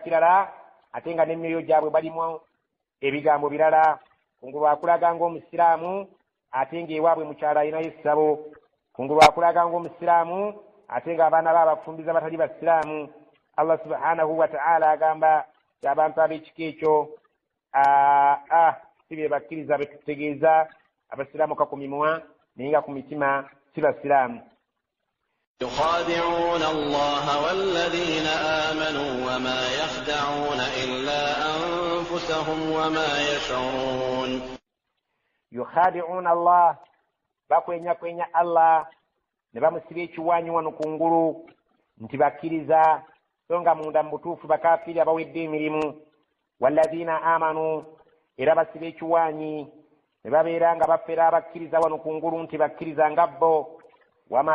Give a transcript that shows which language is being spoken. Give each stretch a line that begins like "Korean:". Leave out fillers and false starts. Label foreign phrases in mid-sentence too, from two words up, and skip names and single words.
Ganda: kirala ate nga n'emyoyo gyabwe balimu ebigambo birala kungulu akulaga ng'omusiraamu ate ng'ewaabwe mukyala alinayo essabo kungulu akulaga ng'omusiraamu ate ng'abaana be abafumbiza batali basiraamu Allah
Arabic: سبحانه وتعالى
Ganda: agamba abantu ab'ekika ekyo si be bakkiriza betutegeeza abasiraamu kakumimwa naye nga ku mitima si basiraamu
Arabic: يخادعون الله والذين آمنوا وما يخدعون إلا أنفسهم وما يشعرون يخادعون الله
Ganda: bakwenya Allah ne bamusibya ekiwaanyi wano kungulu nti bakkiriza so nga munda mu butuufu bakafiiri abawedde emirimu
Arabic: والذين آمنوا
Ganda: era basibya ekiwaanyi ne babeera nga bafera abakkiriza wano kungulu nti bakkiriza nga bo wama